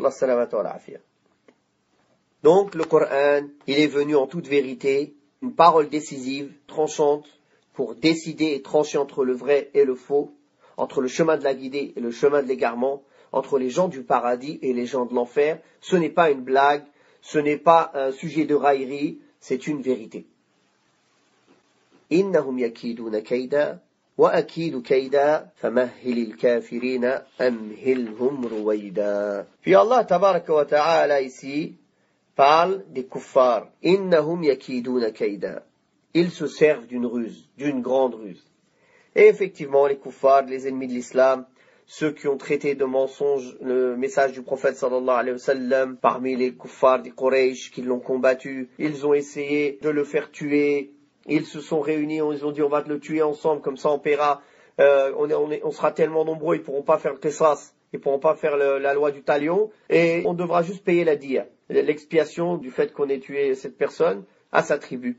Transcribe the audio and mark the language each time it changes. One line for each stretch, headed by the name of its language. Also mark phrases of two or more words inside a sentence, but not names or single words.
French: Donc, le Coran, il est venu en toute vérité, une parole décisive, tranchante, pour décider et trancher entre le vrai et le faux, entre le chemin de la guidée et le chemin de l'égarement, entre les gens du paradis et les gens de l'enfer. Ce n'est pas une blague, ce n'est pas un sujet de raillerie, c'est une vérité.
Arabic: إنهم يكيدون كيدا وأكيد كيدا فمهل الكافرين أمهلهم رويدا.
French: Puis
Arabic: الله تبارك وتعالى
French: ici parle des kuffars.
Arabic: إنهم يكيدون كيدا.
French: Ils se servent d'une ruse, d'une grande ruse. Et effectivement, les kuffars, les ennemis de l'islam, ceux qui ont traité de mensonge le message du prophète
Arabic: صلى الله عليه وسلم,
French: parmi les kuffars des Quraysh qui l'ont combattu, ils ont essayé de le faire tuer, ils se sont réunis, ils ont dit on va le tuer ensemble, comme ça on paiera, on sera tellement nombreux, ils ne pourront pas faire le qisas, ils ne pourront pas faire la loi du talion, et on devra juste payer la diya, l'expiation du fait qu'on ait tué cette personne à sa tribu.